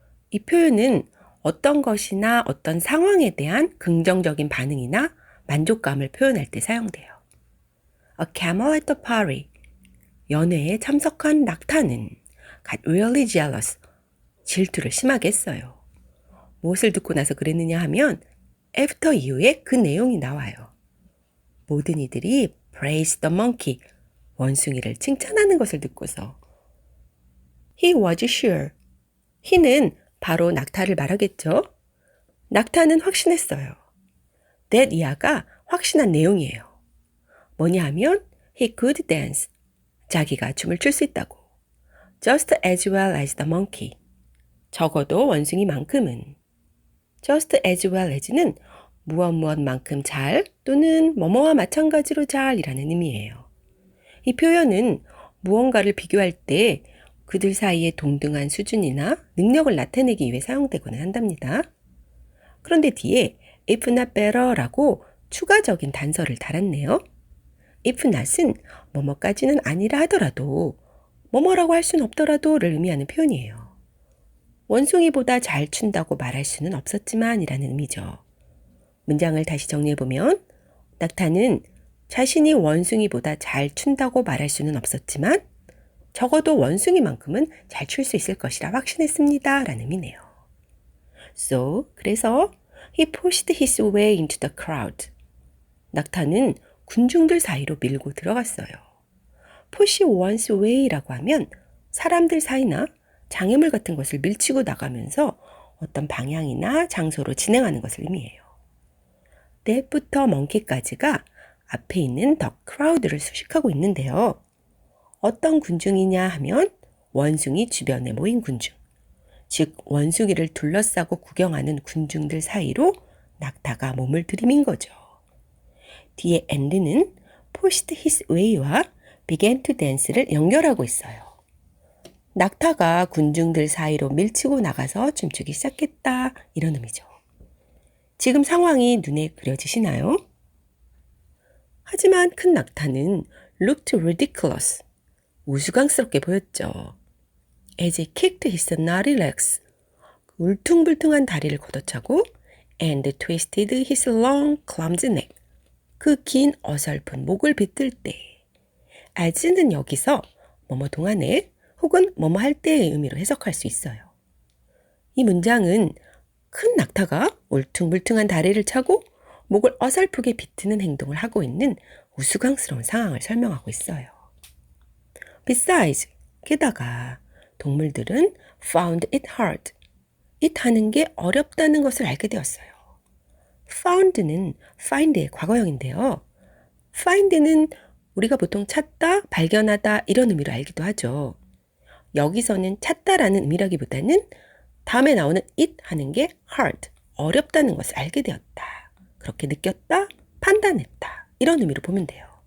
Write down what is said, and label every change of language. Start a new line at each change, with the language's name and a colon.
Korean: 이 표현은 어떤 것이나 어떤 상황에 대한 긍정적인 반응이나 만족감을 표현할 때 사용돼요.
English: A camel at the party.
Korean: 연회에 참석한 낙타는
English: got really jealous.
Korean: 질투를 심하게 했어요. 무엇을 듣고 나서 그랬느냐 하면 after 이후에 그 내용이 나와요. 모든 이들이
English: praise the monkey.
Korean: 원숭이를 칭찬하는 것을 듣고서
English: He was sure.
Korean: he는 바로 낙타를 말하겠죠. 낙타는 확신했어요. that 이하가 확신한 내용이에요. 뭐냐 하면
English: He could dance.
Korean: 자기가 춤을 출 수 있다고.
English: Just as well as the monkey.
Korean: 적어도 원숭이만큼은. Just as well as는 무엇만큼 잘 또는 뭐뭐와 마찬가지로 잘이라는 의미예요. 이 표현은 무언가를 비교할 때 그들 사이의 동등한 수준이나 능력을 나타내기 위해 사용되곤 한답니다. 그런데 뒤에
English: if not better
Korean: 라고 추가적인 단서를 달았네요. if not은 뭐뭐까지는 아니라 하더라도 뭐뭐라고 할 수는 없더라도를 의미하는 표현이에요. 원숭이보다 잘 춘다고 말할 수는 없었지만 이라는 의미죠. 문장을 다시 정리해보면 낙타는 자신이 원숭이보다 잘 춘다고 말할 수는 없었지만 적어도 원숭이만큼은 잘 출 수 있을 것이라 확신했습니다. 라는 의미네요.
English: So,
Korean: 그래서
English: he pushed his way into the crowd.
Korean: 낙타는 군중들 사이로 밀고 들어갔어요. push one's way라고 하면 사람들 사이나 장애물 같은 것을 밀치고 나가면서 어떤 방향이나 장소로 진행하는 것을 의미해요. that부터 monkey까지가 앞에 있는 the crowd를 수식하고 있는데요. 어떤 군중이냐 하면 원숭이 주변에 모인 군중, 즉 원숭이를 둘러싸고 구경하는 군중들 사이로 낙타가 몸을 들이민 거죠. 뒤에 and는 pushed his way와 began to dance를 연결하고 있어요. 낙타가 군중들 사이로 밀치고 나가서 춤추기 시작했다 이런 의미죠. 지금 상황이 눈에 그려지시나요? 하지만 큰 낙타는
English: looked ridiculous.
Korean: 우스꽝스럽게 보였죠.
English: As he kicked his knotty legs.
Korean: 울퉁불퉁한 다리를 걷어차고
English: and twisted his long clumsy neck.
Korean: 그 긴 어설픈 목을 비틀 때 as는 여기서 뭐뭐 동안에 혹은 뭐뭐 할 때의 의미로 해석할 수 있어요. 이 문장은 큰 낙타가 울퉁불퉁한 다리를 차고 목을 어설프게 비트는 행동을 하고 있는 우스꽝스러운 상황을 설명하고 있어요.
English: Besides,
Korean: 게다가 동물들은
English: found it hard.
Korean: it 하는 게 어렵다는 것을 알게 되었어요. found는 find의 과거형인데요. find는 우리가 보통 찾다, 발견하다 이런 의미로 알기도 하죠. 여기서는 찾다라는 의미라기보다는 다음에 나오는 it 하는 게 hard, 어렵다는 것을 알게 되었다. 그렇게 느꼈다, 판단했다. 이런 의미로 보면 돼요.